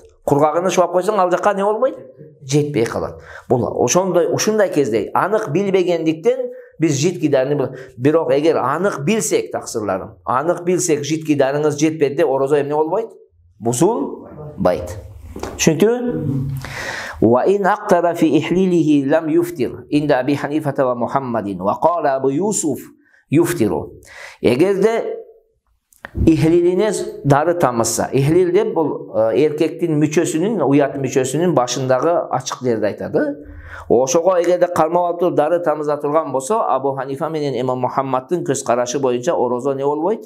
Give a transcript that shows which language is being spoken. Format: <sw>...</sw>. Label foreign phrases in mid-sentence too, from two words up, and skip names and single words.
<ky>Кургагын шубап койсоң, ал жакка не болбойт? Жетпей калат. Бул ушундай кезде анык билбегендиктен биз жидкий дарыны, бирок эгер анык билсек, таксырларым, анык билсек жидкий дарыңыз жетпеди, орозо эмне болбойт? Бузулбайт. Түшүнүктүбү?</ky> <ar>وإن أقطر في إحليله لم يفطر عند أبي حنيفة ومحمد وقال أبو يوسف يفطر.</ar> <ky>Эгерде иhlилине дары тамызса, иhlил деп бул эркектин мүчөсүнүн, уят мүчөсүнүн башындагы ачык жерди айтады. Ошого эгерде кармап алып туруп дары тамыза турган болсо, Абу Ханифа менен Имам Мухаммаддын көз карашы боюнча орозо не болбойт?</ky>